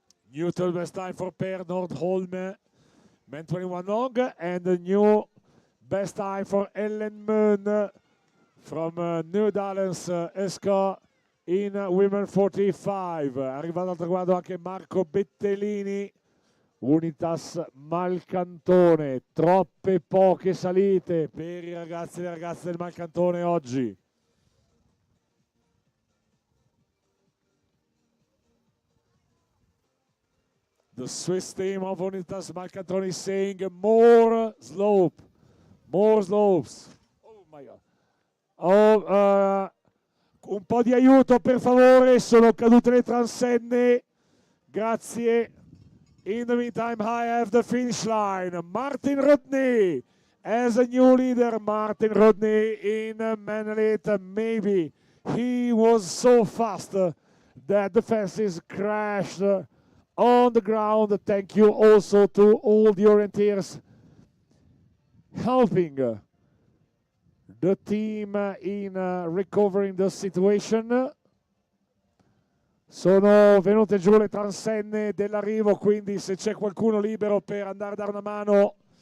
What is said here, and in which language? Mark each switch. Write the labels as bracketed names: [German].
[English] New third best time for Per Nordholm, men 21 long, and a new best time for Ellen Moon from Nydalens SK in women 45. [Italian] Arrivato al traguardo anche Marco Bettellini, Unitas Malcantone. Troppe poche salite per i ragazzi e le ragazze del Malcantone oggi. [English] The Swiss team of Unitas Malcantone is saying more slope, more slopes. Oh my God. [Italian] Oh, un po' di aiuto per favore, sono cadute le transenne. Grazie. [English] In the meantime, I have the finish line. Martin Rodney as a new leader. Martin Rodney in men elite. Maybe he was so fast that the fences crashed on the ground. Thank you also to all the orienteers helping the team in recovering the situation. [Italian] Sono venute giù le transenne dell'arrivo, quindi se c'è qualcuno libero per andare a dare una mano.